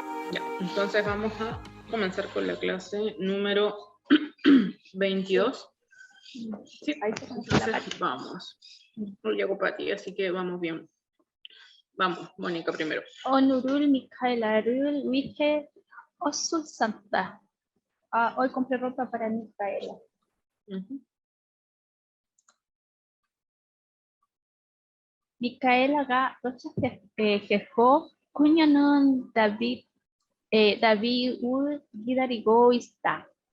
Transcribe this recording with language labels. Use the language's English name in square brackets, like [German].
[Spanish] Ya, entonces vamos a comenzar con la clase número 22. Sí, entonces vamos. No llego para ti, así que vamos bien. Vamos, Mónica primero. [Korean] 오늘을 미카엘라를 위해 옷을 샀다. [Spanish] Hoy compré ropa para Micaela. [Korean] 미카엘라가 도착했고 그녀는 다윗을 기다리고 있다.